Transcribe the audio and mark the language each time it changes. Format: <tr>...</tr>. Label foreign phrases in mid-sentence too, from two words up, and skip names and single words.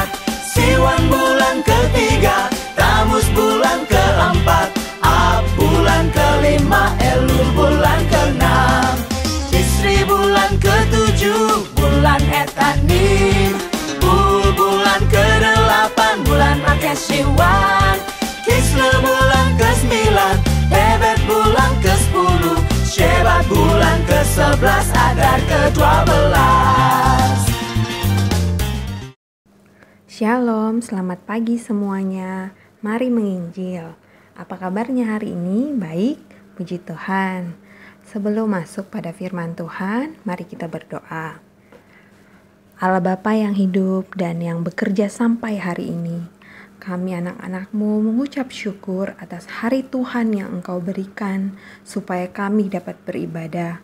<id>Siwan bulan ketiga, Tamus bulan keempat, Ab bulan kelima, Elul bulan keenam, Isri bulan ketujuh, bulan Etanim, Bul bulan kedelapan, bulan Makeshiwan, Kisle bulan ke-9, Bebet bulan ke-10, Shebat bulan ke-11, Adar ke-12. Shalom, selamat pagi semuanya. Mari menginjil. Apa kabarnya hari ini? Baik, puji Tuhan. Sebelum masuk pada firman Tuhan, mari kita berdoa. Allah Bapa yang hidup dan yang bekerja sampai hari ini, kami anak-anak-Mu mengucap syukur atas hari Tuhan yang Engkau berikan supaya kami dapat beribadah.</id>